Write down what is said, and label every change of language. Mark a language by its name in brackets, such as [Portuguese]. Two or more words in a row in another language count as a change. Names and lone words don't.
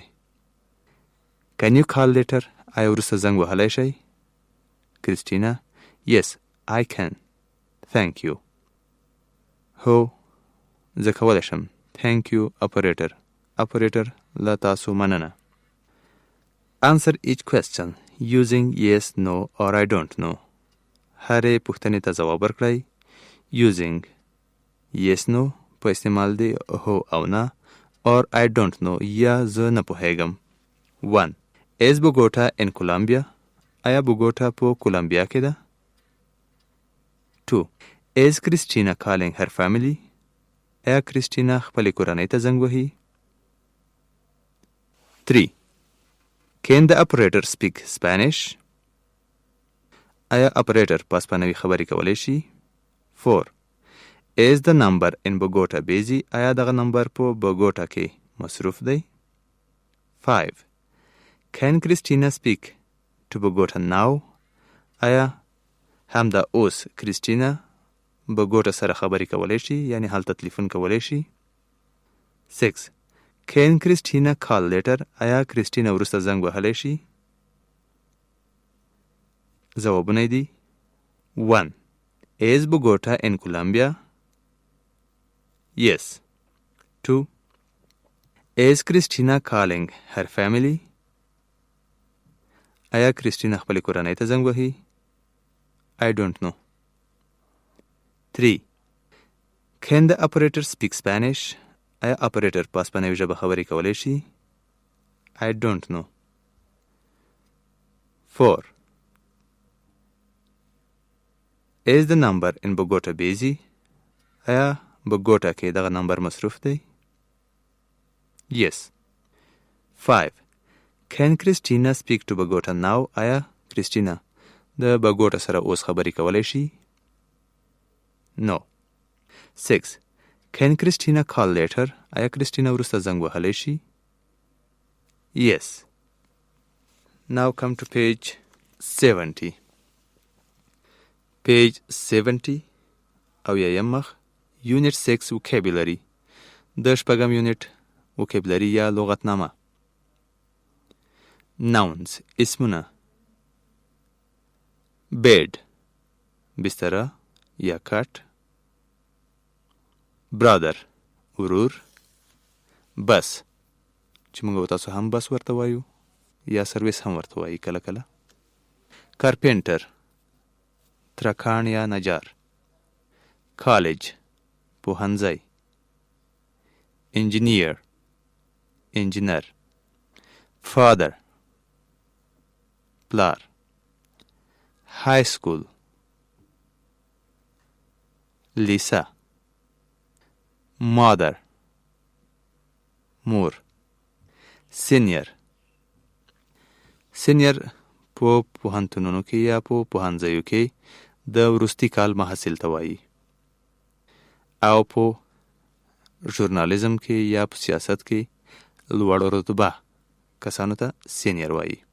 [English] Can you call later? [Pashto] آیا وروسته زنګ وهلی شئ؟ [English] Christina, yes, I can. Thank you. [Pashto] هو زه کولی شم. [English] Thank you, operator. Operator, [Pashto] له تاسو مننه. [English] Answer each question using yes, no or I don't know. [Pashto] هرې پوښتنې ته ځواب ورکړئ. [English] Using yes, no [Pashto] په استعمال دی هو او نه [English] or I don't know [Pashto] یا زه نه پوهیږم. 1. [English] Is Bogota in Colombia? [Pashto] آیا بوګوټا په کولمبیا کې ده؟ 2. [English] Is Christina calling her family? [Pashto] آیا کریسټینا خپلې کورنۍ ته زنګ وهي؟ 3. [English] Can the operator speak Spanish? [Pashto] آیا اپریټر په اسپانوي خبرې کولی شي؟ 4. [English] Is the number in Bogota busy? [Pashto] آیا دغه نمبر په بوګوټا کې مصروف دی؟ 5. [English] Can Christina speak to Bogota now? [Pashto] آیا همدا اوس کریسټینا بوګوټا سره خبرې کولی شي، یعنی هلته تلیفون کولی شي؟ 6. [English] Can Christina call later? [Pashto] آیا کریستینا وروسته زنګ وهلی شي؟ ځوابونه دي 1. [English] Is Bogota in Colombia? Yes. 2. Is Christina calling her family? [Pashto] آیا کریستینا خپل کورنۍ ته زنګ وهي؟ [English] I don't know. 3. Can the operator speak Spanish? [Pashto] آیا اپریټر په اسپانوي ژبه خبرې کولی شي؟ [English] I don't know. 4. Is the number in Bogota busy? [Pashto] آیا بوګوټا کې دغه نمبر مصروف دی؟ [English] Yes. 5. Can Christina speak to Bogota now? [Pashto] آیا کریستینا د بوګوټا سره اوس خبرې کولی شي؟ [English] No. 6. Can Christina call later? [Pashto] آیا کریستینا وروسته زنګ وهلی شي؟ [English] Yes. Now come to page 70. [Pashto] Page 70 او یایم مخ [English] Unit 6 Vocabulary [Pashto] د شپږم یونټ vocabulary یا لغتنامه. Nouns اسمونه bed بستره یا کټ، brother ورور، بس چې موږ تاسو هم بس ورته وایو یا سرویس هم ورته وایي کله کله، carpenter ترکاڼ یا نجار، college پوهنځی، engineer انجینر، father پلار، [English] high school [Pashto] لیسه، mother مور، senior په پوهنتونونو کې یا په پوهنځیو کې د وروستي کال محصل ته وایي، او په ژورنالیزم کې یا په سیاست کې لوړ رتبه کسانو ته سینیر وایي.